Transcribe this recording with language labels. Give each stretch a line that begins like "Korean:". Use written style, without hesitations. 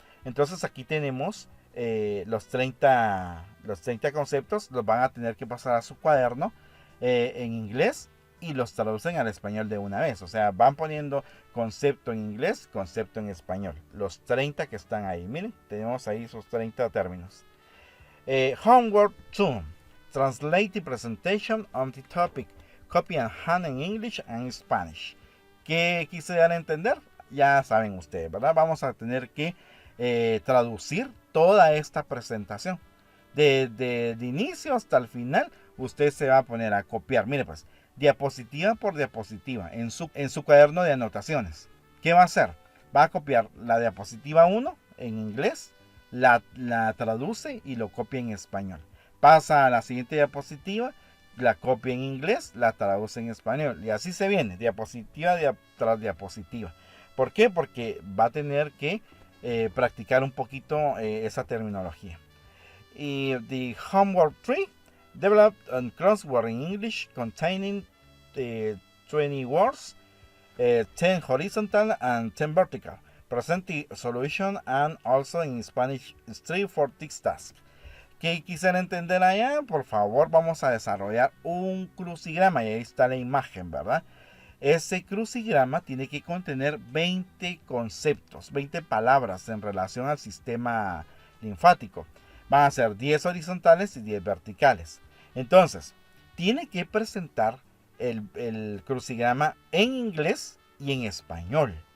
Spanish: Entonces aquí tenemos los 30 conceptos, los van a tener que pasar a su cuaderno en inglés y los traducen al español de una vez. O sea, van poniendo concepto en inglés, concepto en español. Los 30 que están ahí. Miren, tenemos ahí esos 30 términos.
English: Homework 2. Translate the presentation on the topic. Copy and hand in English and Spanish.
Spanish: ¿Qué quise dar a entender? Ya saben ustedes, ¿verdad? Vamos a tener que traducir toda esta presentación. De inicio hasta el final, usted se va a poner a copiar. Mire pues, diapositiva por diapositiva en su cuaderno de anotaciones. ¿Qué va a hacer? Va a copiar la diapositiva 1 en inglés, la traduce y lo copia en español. Pasa a la siguiente diapositiva, la copia en inglés, la traduce en español. Y así se viene, diapositiva tras diapositiva. ¿Por qué? Porque va a tener que practicar un poquito esa terminología.
English: Y the homework 3. Develop a crossword in English containing 20 words, 10 horizontal and 10 vertical. Present the solution and also in Spanish 3 for this task.
Spanish: ¿Qué quisiera entender allá? Por favor, vamos a desarrollar un crucigrama y ahí está la imagen, ¿verdad? Ese crucigrama tiene que contener 20 conceptos, 20 palabras en relación al sistema linfático. Van a ser 10 horizontales y 10 verticales. Entonces, tiene que presentar el crucigrama en inglés y en español.